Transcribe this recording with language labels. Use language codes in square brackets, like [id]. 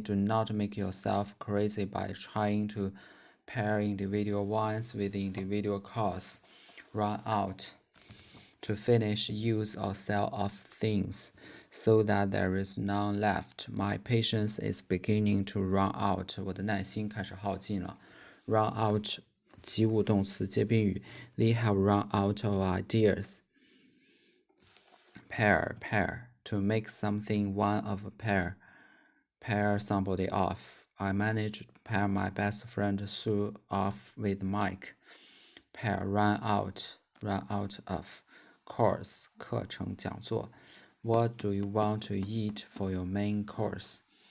[en] Do not make yourself crazy by trying to pair individual wines with individual costs. Run out. To finish, use or sell off things so that there is none left. My patience is beginning to run out. [zh] 我的耐心开始耗尽了。 Run out 及物动词接宾语。 [en] They have run out of ideas. Pair. To make something one of a pair. Pair somebody off. I managed to pair my best friend Sue off with Mike. Pair. Run out of. Course [zh] 课程讲座 [en] What do you want to eat for your main course?